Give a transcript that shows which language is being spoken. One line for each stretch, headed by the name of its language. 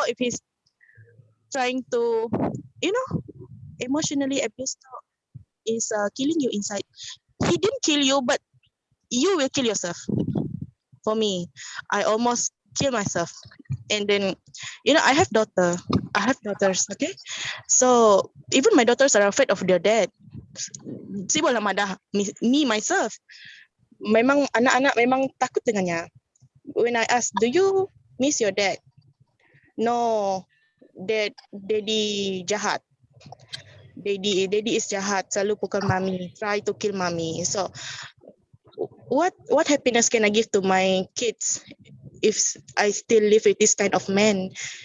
English: If he's trying to, emotionally abuse is killing you inside. He didn't kill you, but you will kill yourself. For me, I almost kill myself. And then, I have daughters, okay? So even my daughters are afraid of their dad.
Malay: Sibuk lah madah
English: me myself.
Malay: Memang anak-anak memang takut dengannya.
English: When I ask, do you miss your dad? No,
Malay: daddy jahat.
English: Daddy is jahat,
Malay: selalu pukul mami,
English: try to kill mami. So what happiness can I give to my kids if I still live with this kind of man?